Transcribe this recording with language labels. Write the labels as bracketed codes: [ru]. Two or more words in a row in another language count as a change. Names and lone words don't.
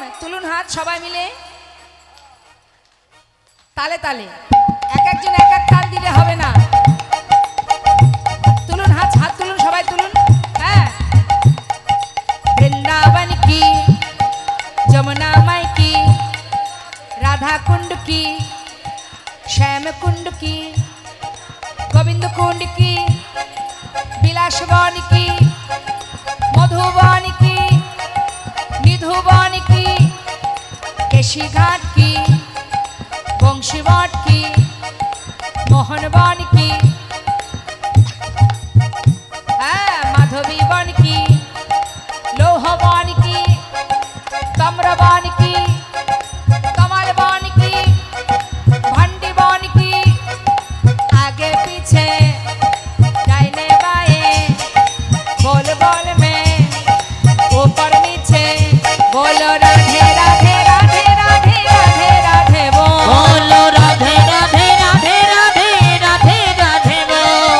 [bn] তুলুন হাত সবাই মিলে, তালে তালে, এক একজন এক এক তাল দিলে হবে না। তুলুন হাত, হাত তুলুন, সবাই তুলুন। [hi] হ্যাঁ, वृन्दावन की, यमुना माई की, राधा कुंड की, श्याम कुंड की, गोविंद कुंड की, विलासवन की, मधुबन की, निधुबन की, केशी घाट की, बंशीवाट की, मोहनवन की, माधवी वन की, लोहवन की, कमरवन की, कमल वन की, भंडी वन की, आगे पीछे दाहिने बाएं, बोल बोल में ऊपर नीचे, बोलो राधे राधे राधे राधे राधे राधे बोल बोलो राधे राधे राधे राधे राधे राधे बोल